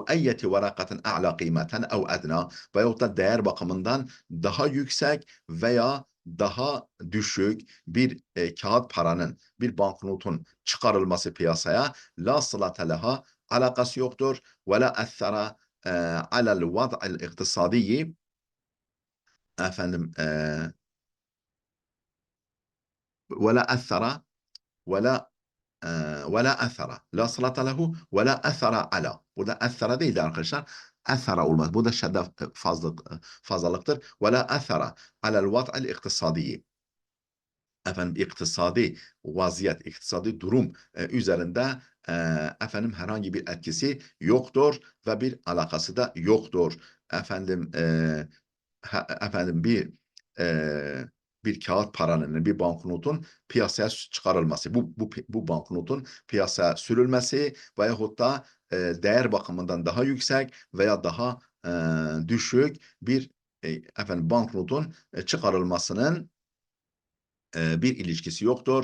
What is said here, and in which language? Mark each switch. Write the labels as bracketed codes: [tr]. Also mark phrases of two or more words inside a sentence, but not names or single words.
[ar] أية ورقة أعلى قيمة أو أدنى, [tr] veyahut da değer bakımından daha yüksek veya daha düşük bir kağıt paranın, bir banknotun çıkarılması piyasaya [ar] لا صلة لها, [tr] alakası yoktur [ar] ولا أثر على الوضع الاقتصادي, efendim ولا أثر ولا ولا أثر لا صلة له ولا أثر على. [tr] Burada أثر değil de arkadaşlar. أثر olmaz. Bu da şedde fazlalıktır. [ar] ولا أثر على الوضع الاقتصادي. [tr] İktisadi vaziyet, iktisadi durum üzerinde herhangi bir etkisi yoktur ve bir alakası da yoktur. Efendim bir bir kağıt paranın, bir banknotun piyasaya çıkarılması, bu banknotun piyasaya sürülmesi veyahut da değer bakımından daha yüksek veya daha düşük bir banknotun çıkarılmasının bir ilişkisi yoktur.